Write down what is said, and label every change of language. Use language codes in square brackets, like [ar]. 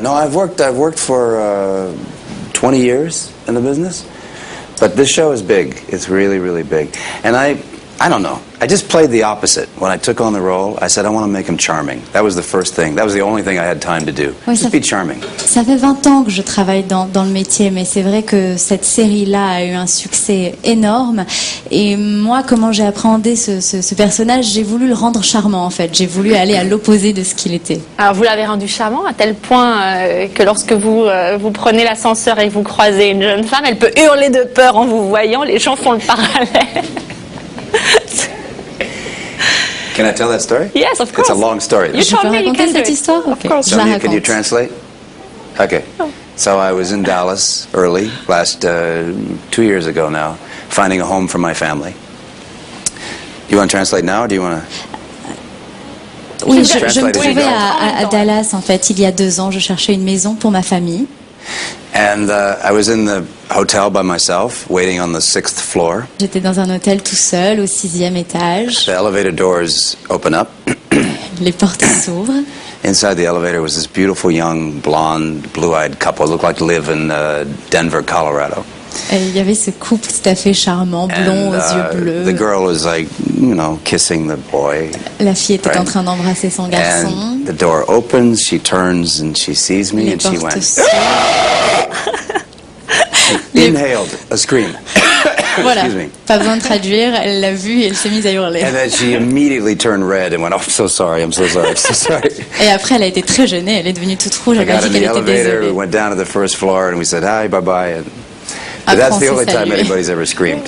[en] No, I've worked for 20 years in the business, but this show is big. It's really, really big, and I don't know. I just played the opposite. When I took on the role, I said I want to make him charming. That was the first thing. That was the only thing I had time to do. [fr] Oui, [en] just be charming. [fr] Ça fait 20 ans que je travaille dans le métier, mais c'est vrai que cette série-là a eu un succès énorme. Et moi, comment j'ai appréhendé ce personnage, j'ai voulu le rendre charmant en fait. J'ai voulu aller à l'opposé de ce qu'il était. Alors vous l'avez rendu charmant à tel point que lorsque vous prenez l'ascenseur et que vous croisez une jeune femme, elle peut hurler de peur en vous voyant. Les gens font le parallèle. [en] Can I tell that story? Yes, of course. It's a long story. [fr] Je peux raconter cette histoire? [en] Of course. [fr] Je la raconte. [en] Can you translate? Okay. So I was in Dallas early, last 2 years ago now, finding a home for my family. You want to translate now, or do you want to? [fr] Oui, je me trouvais à Dallas en fait il y a 2 ans. Je cherchais une maison pour ma famille. [en] And I was in the hotel by myself, waiting on the 6th floor. [fr] J'étais dans un hôtel tout seul au 6e étage. [en] The elevator doors open up. [fr] Les portes s'ouvrent. [en] Inside the elevator was this beautiful young blonde, blue-eyed couple. It looked like to live in Denver, Colorado. [fr] Et il y avait ce couple tout à fait charmant, blond, aux yeux bleus. [en] The girl was like, kissing the boy. La fille était en train d'embrasser son garçon. And the door opens, she turns and she sees me and she went. Inhaled a scream. [fr] Voilà, pas besoin de traduire, elle l'a vu et elle s'est mise à hurler. [en] And then she immediately turned red and went, "Oh, I'm so sorry, I'm so sorry, I'm so sorry." [fr] Et après, elle a été très gênée, elle est devenue toute rouge, elle a dit qu'elle était désolée. [en] We went down to the first floor and we said, "Hi, bye bye." And that's the only time anybody's ever screamed.